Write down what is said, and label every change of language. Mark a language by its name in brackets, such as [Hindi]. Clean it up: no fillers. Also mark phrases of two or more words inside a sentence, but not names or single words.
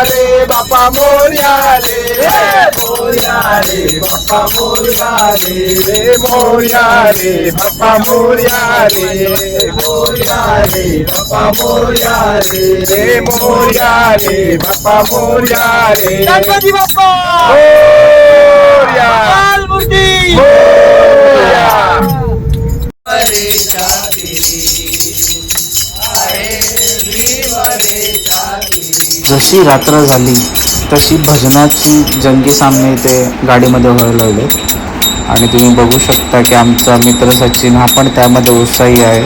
[Marathi] रे, बाप्पा मोरया रे, मोरया रे, बाप्पा मोरया रे, मोरया रे, बाप्पा मोरया रे, मोरया रे, बाप्पा मोरया रे, मोरया रे, बाप्पा मोरया रे. गणपती बाप्पा मोरया, मालमूर्ती मोरया. जशी रात्र झाली तशी भजनाची जंगी सामने इथे गाडीमध्ये व्हायला लागले आणि तुम्ही बघू शकता की आमचा मित्र सचिन हा पण त्यामध्ये उत्साही आहे.